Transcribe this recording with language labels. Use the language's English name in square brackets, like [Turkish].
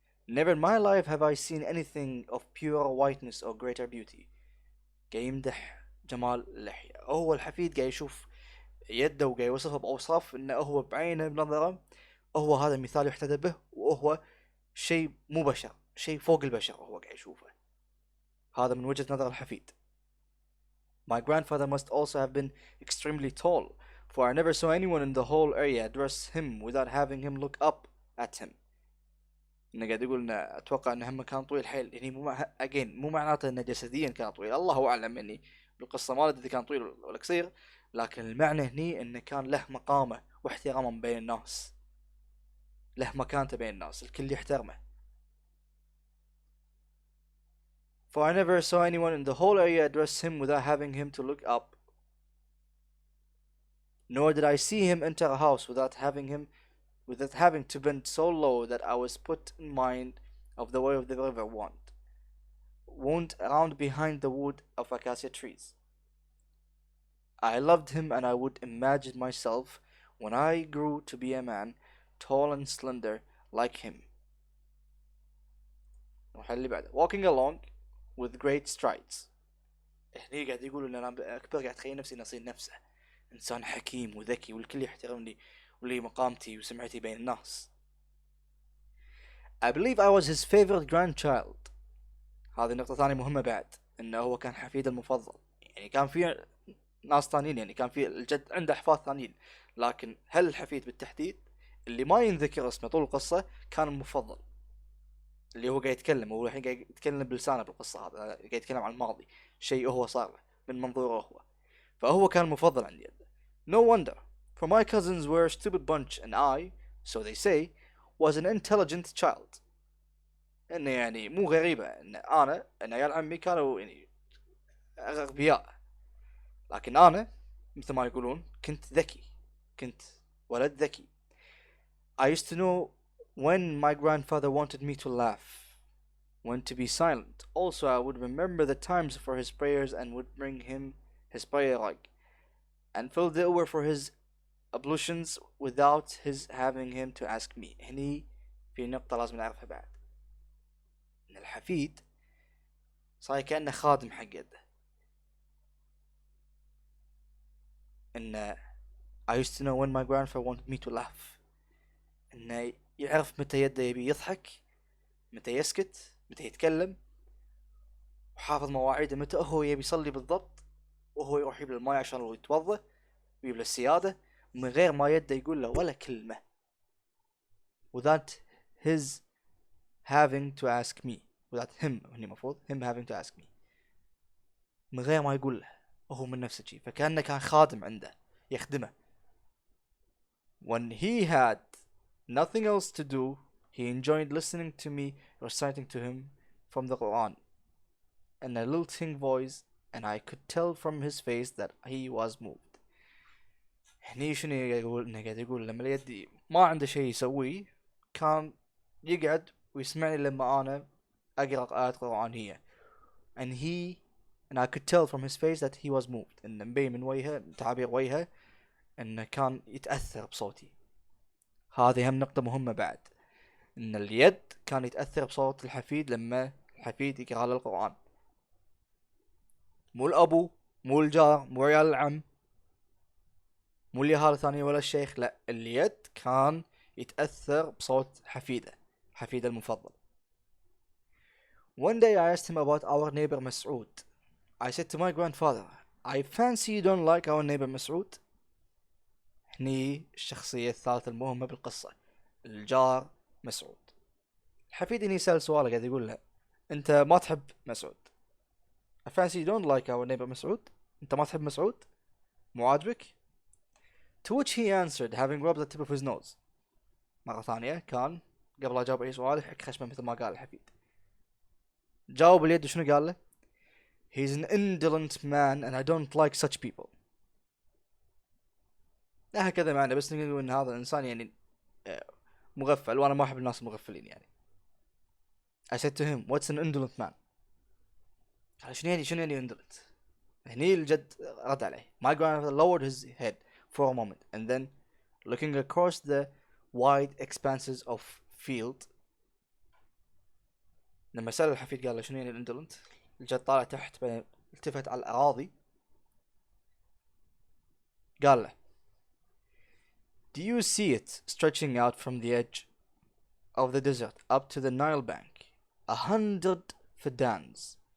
[English] Never in my life have I seen anything of pure whiteness or greater beauty. [Arabic] قاعد يمدح جمال اللحية. هو الحفيد قاعد يشوف يده وقاعد يوصفه بأوصاف انه هو بعينه بنظره هو هذا مثال يحتذى به، وهو شيء مو بشر، شيء فوق البشر هو قاعد يشوفه. هذا من وجهة نظر الحفيد. [English] My grandfather must also have been extremely tall, For I never saw anyone in the whole area address him without having him look up at him. [Arabic] انه قاعد يقول انه اتوقع انه هم كان طويل حيل، يعني مو معناته انه جسديا كان طويل، الله اعلم، يعني بالقصه ما ادري اذا كان طويل ولا قصير، لكن المعنى هني انه كان له مقامه واحترامه بين الناس، له مكانته بين الناس، الكل يحترمه. [English] For I never saw anyone in the whole area address him without having him to look up, nor did I see him enter a house without having to bend so low that I was put in mind of the way of the river wound around behind the wood of acacia trees. I loved him, and I would imagine myself, when I grew to be a man, tall and slender like him. [Arabic] اللي بعده. [English] Walking along with great strides. [Arabic] هني قاعد يقول ان انا اكبر، قاعد اتخيل نفسي نصير نفسه انسان حكيم وذكي والكل يحترمني ولي مقامتي وسمعتي بين الناس. [English] I believe I was his favorite grandchild. [Arabic] هذه نقطة ثانية مهمة بعد، انه هو كان حفيد المفضل. يعني كان في ناس ثانيين، يعني كان في الجد عنده احفاد ثانيين، لكن هل الحفيد بالتحديد اللي ما ينذكر اسمه طول القصة كان المفضل، اللي هو قاعد يتكلم، هو الحين قاعد يتكلم بلسانه بالقصة، هذا قاعد يتكلم عن الماضي، شيء هو صار له من منظوره هو، فهو كان مفضل عندي. [English] No wonder, for my cousins were a stupid bunch and I, so they say, was an intelligent child. [Arabic] انه يعني مو غريبة ان عيال عمي كانوا يعني اغبياء، لكن انا مثل ما يقولون كنت ذكي، كنت ولد ذكي. [English] I used to know when my grandfather wanted me to laugh, when to be silent. Also, I would remember the times for his prayers and would bring him his prayer rug and fill the over for his ablutions without his having him to ask me. [Arabic] هني في نقطة لازم نعرفها بعد، إن الحفيد صار كأنه خادم حق يده. إن [English] I used to know when my grandfather wanted me to laugh. [Arabic] إنه يعرف متى يده يبي يضحك، متى يسكت، متى يتكلم، وحافظ مواعيده، متى هو يبي يصلي بالضبط، وهو يروح يجيب الماء عشان هو يتوضأ ويجيب له السيادة من غير ما يده يقول له ولا كلمة. [English] without his having to ask me. without him [Arabic] هني مفروض [English] him having to ask me. [Arabic] من غير ما يقول له، وهو من نفسه شيء، فكأنه كان خادم عنده يخدمه. [English] When he had nothing else to do, he enjoyed listening to me reciting to him from the Quran in a lilting voice, and I could tell from his face that he was moved. [Arabic] هني شنو يقول؟ انه قاعد يقول لما اليد ما عنده شيء يسويه كان يقعد ويسمعني لما انا اقرا ايات قرآنية. [English] and I could tell from his face that he was moved. [Arabic] انه مبين من وجهه، تعابير وجهه، انه كان يتأثر بصوتي. هذه هم نقطة مهمة بعد، ان اليد كان يتأثر بصوت الحفيد لما الحفيد يقرأ له القرآن. مو الابو، مو الجار، مو عيال العم، مو اليهال الثانية ولا الشيخ، لا، اليد كان يتأثر بصوت حفيده المفضل. [English] One day I asked him about our neighbor Mas'ud. I said to my grandfather, I fancy you don't like our neighbor Mas'ud. [Arabic] هني الشخصية الثالثة المهمة بالقصة، الجار مسعود. الحفيد هني يسأل سؤال، قاعد يقول له انت ما تحب مسعود. [English] I fancy you don't like our neighbor مسعود. [Arabic] انت ما تحب مسعود، مو عاجبك. [English] To which he answered, having rubbed the tip of his nose. [Arabic] مرة ثانية كان قبل لا جاوب أي سؤال يحك خشمه مثل ما قال الحفيد. جاوب اليد وشنو قال له؟ [English] He's an indolent man and I don't like such people. [Arabic] هكذا معنى، بس نقول إن هذا الإنسان يعني مغفل، وأنا ما أحب الناس المغفلين يعني. [English] I said to him, what's an indolent man? [Arabic] قال شنو يعني indolent؟ هني الجد رد عليه. [English] My grandfather lowered his head for a moment and then looking across the wide expanses of field. [Arabic] لما سأل الحفيد قال له [English] شنو يعني indolent، الجد طالع تحت التفت على الأراضي، قال له Do you see it stretching out from the edge of the desert up to the Nile bank 100 fadans?